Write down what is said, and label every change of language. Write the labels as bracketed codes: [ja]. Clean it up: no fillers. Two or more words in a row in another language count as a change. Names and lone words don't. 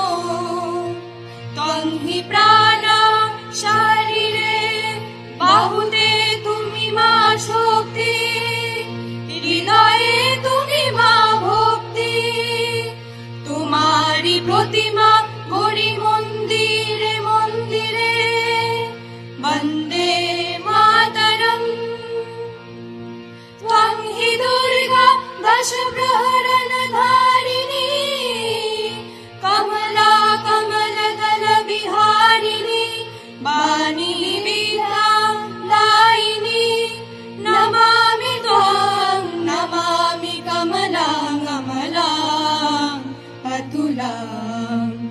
[bn] তন্হি প্রাণ শরীরে বাহুতে তুমি মা শক্তি হৃদয়ে তুমি মা ভক্তি তোমারি প্রতিমা গড়ি মন্দিরে মন্দিরে বন্দে মাতরম [sa] त्वं हि दुर्गा दश प्रहरण धारिणी कमला कमलदल विहारिणी वाणी विद्यां दायिनी नमामि त्वां नमामि कमलां कमलां अतुलां